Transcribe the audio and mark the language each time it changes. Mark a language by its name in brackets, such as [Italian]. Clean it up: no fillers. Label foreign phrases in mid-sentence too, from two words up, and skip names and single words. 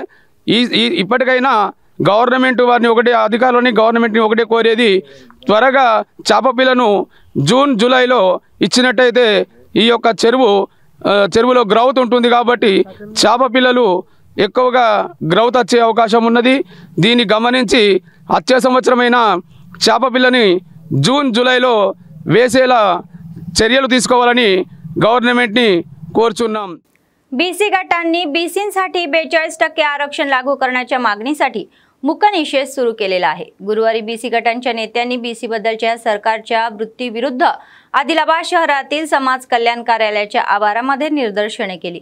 [Telugu] ఇప్పటికైనా గవర్నమెంట్ వారిని అధికారులని గవర్నమెంట్ని ఒకటే కోరేది, త్వరగా చేప పిల్లను జూన్ జూలైలో ఇచ్చినట్టయితే ఈ యొక్క చెరువులో గ్రౌత్ ఉంటుంది కాబట్టి చేప పిల్లలు ఎక్కువగా గ్రౌత్ వచ్చే అవకాశం ఉన్నది. దీన్ని గమనించి వచ్చే సంవత్సరమైన చేప పిల్లని జూన్ జూలైలో వేసేలా चर्यలు తీసుకోవాలని గవర్నమెంట్ని కోరచున్నాం। [Marathi] बीसी गटांनी बीसींसाठी 42% आरक्षण लागू करण्याच्या मागणीसाठी मूक निषेध सुरू केलेला आहे। गुरुवारी बीसी गटांच्या नेत्यांनी बीसी बद्दलच्या सरकारच्या वृत्तीविरुद्ध आदिलाबाद शहरातील समाज कल्याण कार्यालयाच्या आवारामध्ये निदर्शने केली।